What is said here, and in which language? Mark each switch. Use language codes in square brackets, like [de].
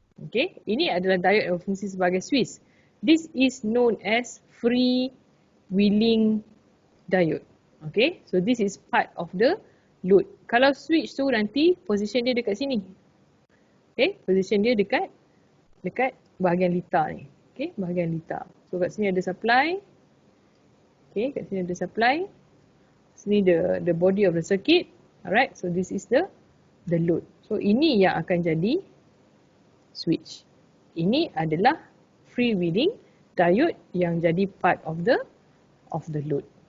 [ms] Okay, ini adalah diode yang fungsi sebagai switch. [en] This is known as freewheeling diode. Okay, so this is part of the load. [ms] Kalau switch tu nanti position dia dekat sini. Okay, position dia dekat bahagian litar ni. Okay, bahagian litar. So kat sini ada supply. Okay, kat sini ada supply. [en] Sini the body of the circuit. Alright, so this is the load. [ms] So ini yang akan jadi switch. Ini adalah freewheeling diode yang jadi [en] part of the load.